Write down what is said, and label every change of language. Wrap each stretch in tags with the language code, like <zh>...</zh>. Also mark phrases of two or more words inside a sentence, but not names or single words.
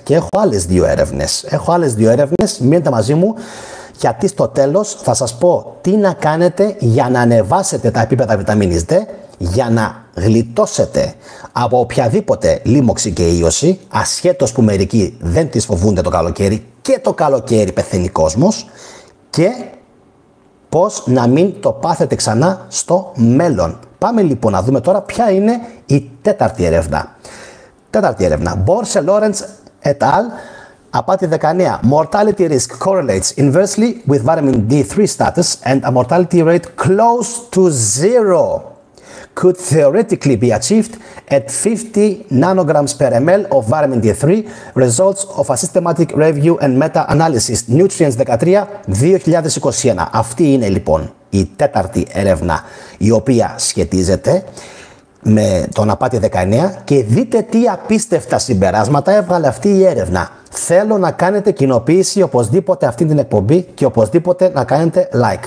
<el>Και έχω άλλες δύο έρευνες. Μείνετε μαζί μου, γιατί στο τέλος θα σας πω τι να κάνετε για να ανεβάσετε τα επίπεδα βιταμίνης D, για να γλιτώσετε από οποιαδήποτε λίμωξη και ίωση, ασχέτως που μερικοί δεν τις φοβούνται το καλοκαίρι, και το καλοκαίρι πεθαίνει κόσμος, και πώς να μην το πάθετε ξανά στο μέλλον. Πάμε λοιπόν να δούμε τώρα ποια είναι η τέταρτη έρευνα.</el> <en>Borse Lawrence et al.</en> <el>Απάτη 19.</el> <en>Mortality risk correlates inversely with vitamin D3 status and a mortality rate close to zero could theoretically be achieved at 50 nanograms per ml of vitamin D3, results of a systematic review and meta-analysis, Nutrients 13-2021.</en> <el>Αυτή είναι λοιπόν η τέταρτη έρευνα η οποία σχετίζεται με τον απάτη 19 και δείτε τι απίστευτα συμπεράσματα έβγαλε αυτή η έρευνα. Θέλω να κάνετε κοινοποίηση οπωσδήποτε αυτή την εκπομπή και οπωσδήποτε να κάνετε like.</el>